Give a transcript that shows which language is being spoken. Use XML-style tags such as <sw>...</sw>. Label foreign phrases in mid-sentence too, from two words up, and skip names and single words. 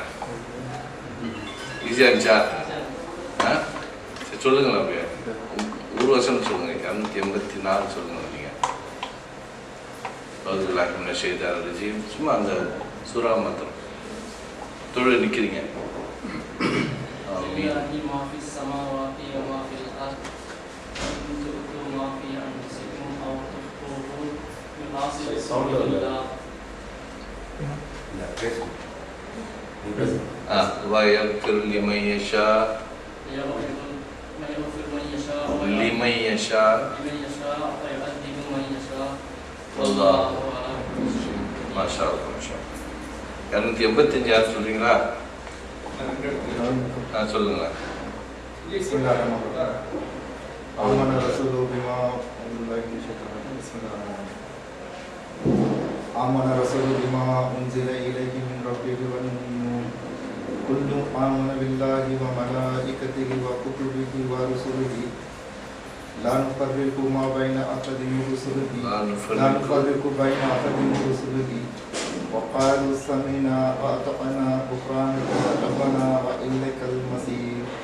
<ta>ஈஸியாக இருந்துச்சா? சரி சொல்லுங்களேன். அப்படியே ஒரு வருஷம் சொல்லுங்க. 284 சொல்லுங்க. நீங்கள் சும்மா அந்த சூறா மாத்திரம் தொழில் நிற்கிறீங்க.</ta> <ar>ما في السماوات وما في الأرض إن تبدوا ما في أنفسكم أو تخفوه يحاسبكم الله. ويغفر لمن يشاء لمن يشاء ويعذب من يشاء والله ما شاء الله.</ar> <ta>285 யார் சொல்றீங்களா? சொல்லுங்களா.</ta> <ar>آمن الرسول بما أنزل إليه من ربه والمؤمنون كل آمن بالله وملائكته وكتبه ورسله لا نفرق بين أحد من رسله وقالوا سمعنا وأطعنا غفرانك ربنا وإليك المصير.</ar>